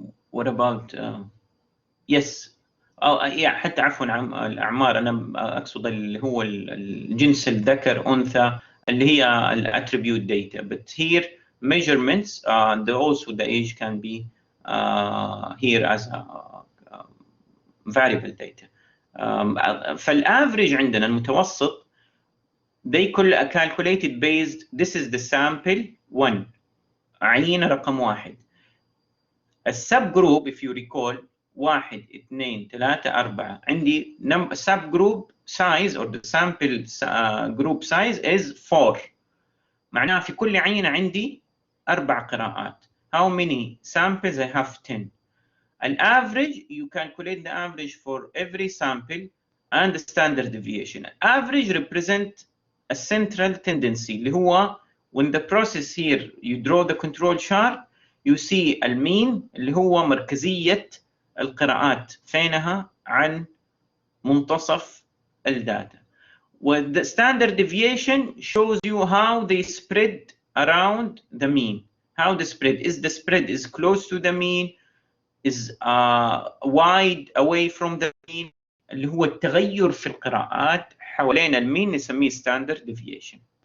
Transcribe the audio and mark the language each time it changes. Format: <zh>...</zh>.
<en>What about yes</en> <ar>حتى عفوا الأعمار، أنا أقصد اللي هو الجنس الذكر أنثى اللي هي الاتريبيوت data.</ar> <en>But here measurements also the age can be here as a variable data. فالaverage</en> <ar>عندنا المتوسط</ar> <en>they calculated based, this is the sample 1</en> <ar>عينة رقم 1.</ar> <en>السب group if you recall 1 2 3 4 عندي sub group size or the sample group size is 4.</en> <ar>معناها في كل عينة عندي 4 قراءات.</ar> <en>How many samples I have? 10. An average, you calculate the average for every sample and the standard deviation. Average represent a central tendency</en> <ar>اللي هو when the process here you draw the control chart you see المين اللي هو مركزية القراءات فينها عن منتصف الداتا.</ar> <en>With the standard deviation shows you how they spread around the mean. How the spread is close to the mean, is wide away from the mean.</en> <ar>اللي هو التغير في القراءات حوالين المين نسميه standard deviation.</ar>